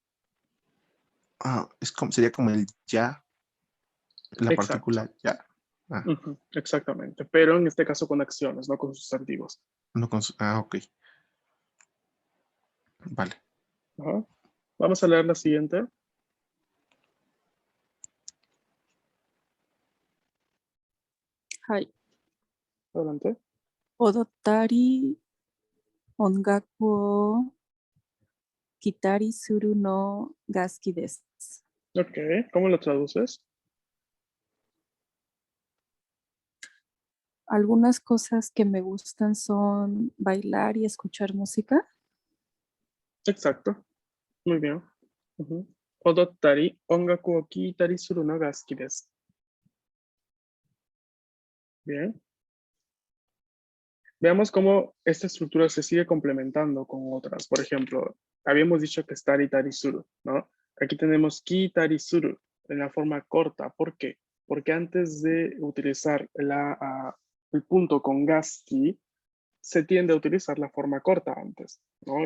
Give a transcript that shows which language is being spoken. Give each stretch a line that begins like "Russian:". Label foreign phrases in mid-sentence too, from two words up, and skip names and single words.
Spanish: es como, sería como el ya, la Exacto. partícula ya. Ah, Ujú. Exactamente. Pero en este caso con acciones, no con sustantivos. no con, ok, vale. Ajá. Vamos a leer la siguiente.
Japanese: はい。
Spanish: Adelante.
Japanese: 踊ったり、音楽を聴いたりするのが好きです。
Spanish: Ok. ¿Cómo lo traduces? Algunas cosas que me gustan son bailar y escuchar música. Exacto. Muy bien. Ujú.
Japanese: 踊ったり、音楽を聴いたりするのが好きです.
Spanish: Bien. Veamos cómo esta estructura se sigue complementando con otras. Por ejemplo, habíamos dicho que es
Japanese: たりたりする,
Spanish: ¿no? Aquí tenemos
Japanese: きたりする
Spanish: en la forma corta. ¿Por qué? Porque antes de utilizar el punto con gaski, se tiende a utilizar la forma corta antes, ¿no?